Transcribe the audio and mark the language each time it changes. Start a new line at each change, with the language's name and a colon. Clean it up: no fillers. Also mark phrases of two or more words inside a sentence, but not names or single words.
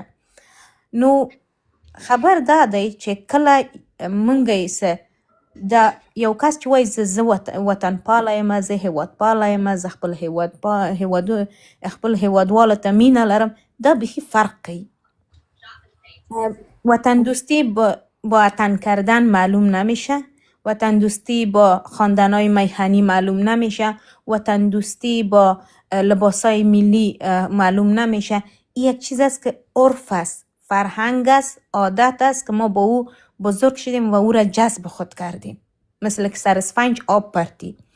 Pashto: نو خبر دا دی چې کله مونږ یې دا یو کس چې وایي زه وطن پاله یم، زه هیواد پاله یم، زه خپل هیوادوالو ته مینه لرم، دا بیخی فرق کوي.
Persian: وطن دوستی با وطن کردن معلوم نمیشه، وطن دوستی با خواندنهای میهنی معلوم نمیشه، وطن دوستی با لباسای ملی معلوم نمیشه. این یک چیز است که عرف است، فرهنگ است، عادت است که ما با او بزرگ شدیم و او را جذب خود کردیم، مثل که سر اسفنج آب پرتی.